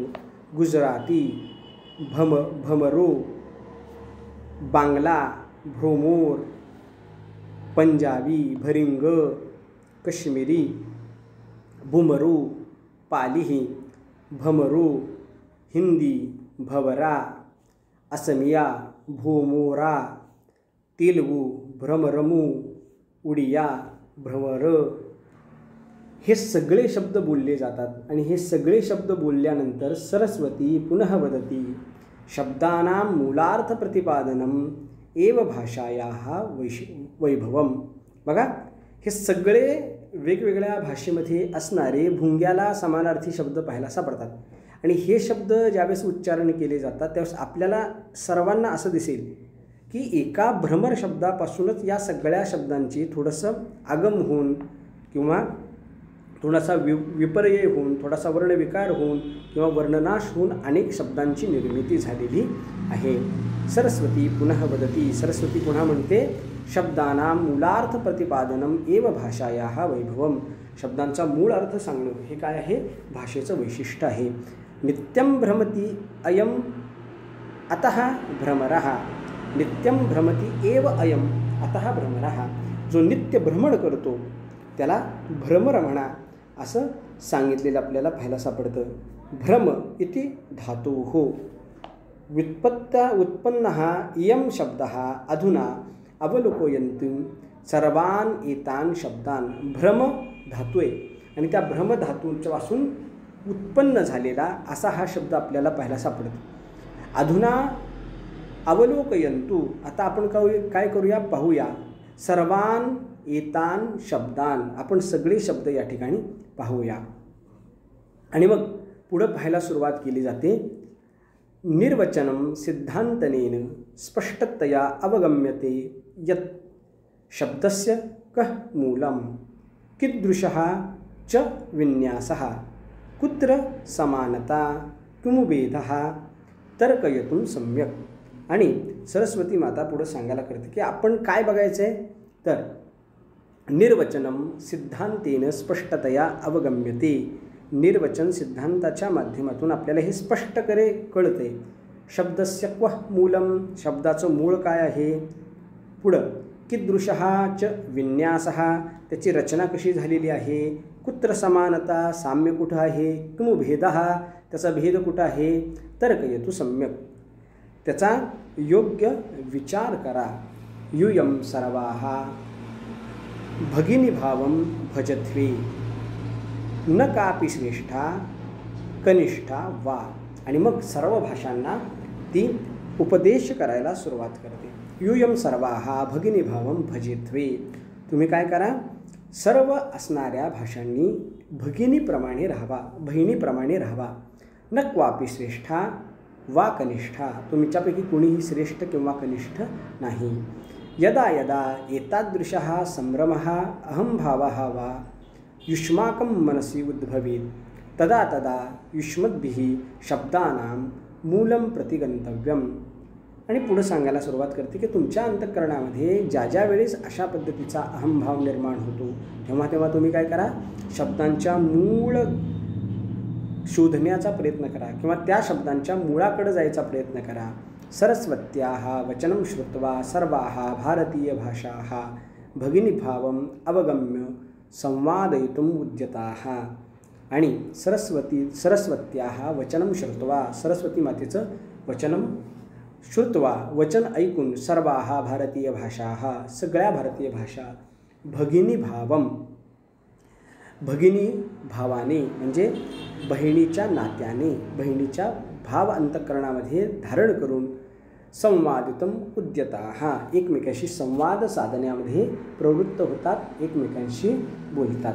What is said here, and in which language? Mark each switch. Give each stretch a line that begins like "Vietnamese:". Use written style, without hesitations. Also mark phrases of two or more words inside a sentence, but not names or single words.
Marathi: गुजराती भमरो, बांगला भ्रोमोर, पंजाबी भरिंग, कश्मीरी बुमरू, पाली भमरू, हिंदी भवरा, असमिया भोमोरा, तेलुगू भ्रमरमू, उडिया भ्रमर, हे सगळे शब्द बोलले जातात. आणि हे सगळे शब्द बोलल्यानंतर
Sanskrit: सरस्वती पुनः वदती शब्दानां मूलार्थ प्रतिपादनम एव भाषायाः वैभवम.
Marathi: बघा, हे सगळे वेगवेगळ्या भाषेमध्ये असणारे भुंग्याला समानार्थी शब्द पाहायला सापडतात. आणि हे शब्द ज्यावेळेस उच्चारण केले जातात त्यावेळेस आपल्याला सर्वांना असं दिसेल की एका भ्रमर शब्दापासूनच या सगळ्या शब्दांची थोडंसं आगम होऊन किंवा थोडासा विपर्यय होऊन, थोडासा वर्णविकार होऊन किंवा वर्णनाश होऊन अनेक शब्दांची निर्मिती झालेली आहे.
Sanskrit: सरस्वती पुनः वदती.
Marathi: सरस्वती पुन्हा म्हणते
Sanskrit: शब्दानां मूलार्थ प्रतिपादनम एव भाषायाः वैभवम.
Marathi: शब्दांचा मूळ अर्थ सांगणं हे काय आहे, भाषेचं वैशिष्ट्य आहे.
Sanskrit: नित्यं भ्रमति अयम अतः भ्रमरः. नित्यं भ्रमति एव अयम अतः भ्रमरः.
Marathi: जो नित्य भ्रमण करतो त्याला भ्रमर म्हणा असं सांगितलेलं आपल्याला पाहायला सापडतं.
Sanskrit: भ्रम इति धातोः उत्पन्नः इयं शब्दः अधुना अवलोकयन्तु सर्वान एतान शब्दान.
Marathi: भ्रम धातू आहे आणि त्या भ्रम धातूपासून उत्पन्न झालेला असा हा शब्द आपल्याला पाहायला सापडतो.
Sanskrit: अधुना अवलोकयन्तु.
Marathi: आता आपण काय करूया, पाहूया.
Sanskrit: सर्वान एतान शब्दान.
Marathi: आपण सगळे शब्द या ठिकाणी पाहूया. आणि मग पुढं पाहायला सुरुवात केली जाते.
Sanskrit: निर्वचनम सिद्धांतनेन स्पष्टतया अवगम्यते यत् शब्दस्य कः मूलम कीदृशः च विन्यासः कुत्र समानता किमु भेदः तर्कयितुं सम्यक.
Marathi: आणि सरस्वती माता पुढे सांगायला करते की आपण काय बघायचं आहे तर
Sanskrit: निर्वचनम सिद्धांतेन स्पष्टतया अवगम्यते.
Marathi: निर्वचन सिद्धांताच्या माध्यमातून आपल्याला हे स्पष्ट कळते.
Sanskrit: शब्दस्य क्व मूलम.
Marathi: शब्दाचं मूळ काय आहे.
Sanskrit: पुढं कीदृशः च विन्यासः.
Marathi: त्याची रचना कशी झालेली आहे.
Sanskrit: कुत्र समानता.
Marathi: साम्य कुठं आहे.
Sanskrit: किमु भेदः.
Marathi: त्याचा भेद कुठं आहे.
Sanskrit: तर्कयतु सम्यक.
Marathi: त्याचा योग्य विचार करा.
Sanskrit: यूयं सर्वाः भगिनीभावं भजध्वे न कापि श्रेष्ठा कनिष्ठा वा.
Marathi: आणि मग सर्व भाषांना ती उपदेश करायला सुरुवात करते.
Sanskrit: यूयं सर्वाः भगिनीभावं भजध्वे.
Marathi: तुम्ही काय करा, सर्व असणाऱ्या भाषांनी भगिनीप्रमाणे राहावा, बहिणीप्रमाणे राहावा.
Sanskrit: न क्वापि श्रेष्ठा वा कनिष्ठा.
Marathi: तुमच्यापैकी कोणीही श्रेष्ठ किंवा कनिष्ठ नाही.
Sanskrit: यदा यदा एतादृशः संभ्रमः अहंभावः वा युष्माकं मनसि उद्भवेत् तदा तदा युष्मद्भिः शब्दानां मूलं प्रति गंतव्यम.
Marathi: आणि पुढे सांगायला सुरुवात करते की तुमच्या अंतःकरणामध्ये ज्या ज्या वेळेस अशा पद्धतीचा अहंभाव निर्माण होतो तेव्हा तेव्हा तुम्ही काय करा, शब्दांच्या मूळ शोधण्याचा प्रयत्न करा किंवा त्या शब्दांच्या मूळाकडे जायचा प्रयत्न करा.
Sanskrit: सरस्वत्याः वचनं श्रुत्वा सर्वाः भारतीय भाषाः भगिनीभावम् अवगम्य संवादयितुम् उद्यताः. आणि सरस्वत्याः वचनं श्रुत्वा,
Marathi: सरस्वती मातेचं
Sanskrit: वचनं श्रुत्वा,
Marathi: वचन ऐकून,
Sanskrit: सर्वाः भारतीय भाषाः,
Marathi: सगळ्या भारतीय भाषा, भगिनीभावम, भगिनी भावाने म्हणजे बहिणीच्या नात्याने, बहिणीच्या भाव अंतःकरणामध्ये धारण करून,
Sanskrit: संवादितम उद्यताः,
Marathi: एकमेकांशी संवाद साधण्यामध्ये प्रवृत्त होतात, एकमेकांशी बोलतात.